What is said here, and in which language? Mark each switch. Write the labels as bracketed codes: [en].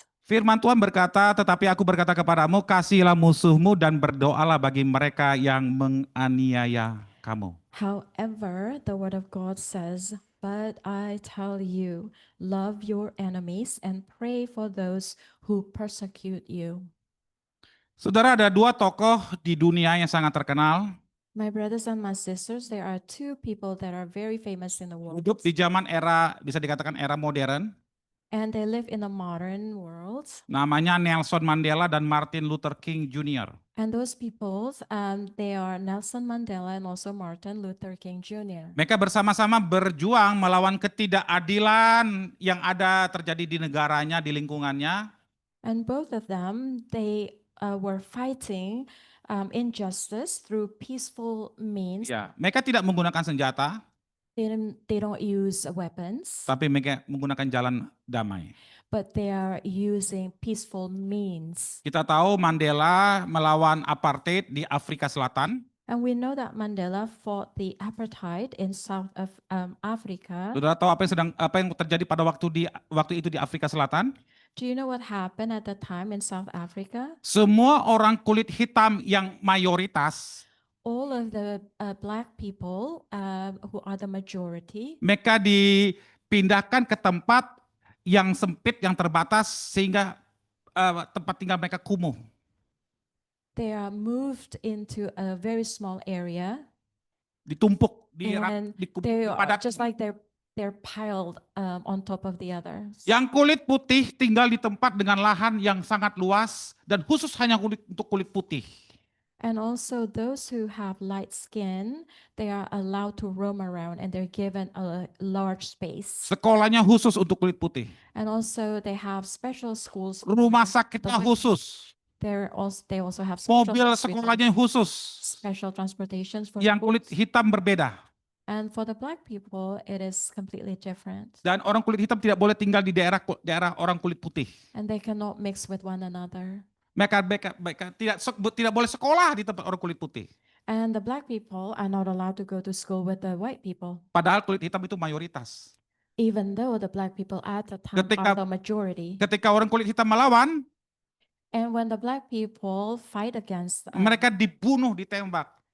[id] Firman Tuhan berkata, tetapi aku berkata kepadamu, kasihilah musuhmu dan berdoalah bagi mereka yang menganiaya kamu. [en] However, the word of God says, but I tell you, love your enemies and pray for those who persecute you. [id] Saudara, ada 2 tokoh di dunia yang sangat terkenal. [en] My brothers and my sisters, there are 2 people that are very famous in the world. [id] Hidup di zaman era, bisa dikatakan era modern. [en] And they live in a modern world. [id] Namanya Nelson Mandela dan Martin Luther King Jr. [en] And those people, they are Nelson Mandela and also Martin Luther King Jr. [id] Mereka bersama-sama berjuang melawan ketidakadilan yang ada terjadi di negaranya, di lingkungannya. [en] And both of them, they were fighting injustice through peaceful means. [id] Ya, mereka tidak menggunakan senjata, [en] They don't use weapons, [id] tapi mereka menggunakan jalan damai. [en] but they are using peaceful means. [id] Kita tahu Mandela melawan apartheid di Afrika Selatan. [en] And we know that Mandela fought the apartheid in South of Africa. [id] Saudara tahu apa yang terjadi pada waktu itu di Afrika Selatan? [en] Do you know what happened at the time in South Africa? [id] Semua orang kulit hitam yang mayoritas, [en] All of the black people who are the majority, [id] mereka dipindahkan ke tempat yang sempit, yang terbatas, sehingga tempat tinggal mereka kumuh. [en] they are moved into a very small area, [id] Ditumpuk, [en] and they are just like they're piled on top of the others. [id] Yang kulit putih tinggal di tempat dengan lahan yang sangat luas dan khusus hanya untuk kulit putih. [en] And also those who have light skin, they are allowed to roam around and they're given a large space. [id] Sekolahnya khusus untuk kulit putih. [en] And also they have special schools. [id] Rumah sakitnya khusus. [en] They also have special [id] Mobil sekolahnya khusus. [en] special transportations for [id] Yang kulit [en] schools. [id] hitam berbeda. [en] And for the black people, it is completely different. [id] Dan orang kulit hitam tidak boleh tinggal di daerah orang kulit putih. [en] And they cannot mix with one another. [id] Mereka tidak boleh sekolah di tempat orang kulit putih. [en] And the black people are not allowed to go to school with the white people, [id] Padahal kulit hitam itu mayoritas. [en] even though the black people at the time [id] Ketika- [en] are the majority. [id] Ketika orang kulit hitam melawan, [en] And when the black people fight against, [id] mereka dibunuh, ditembak.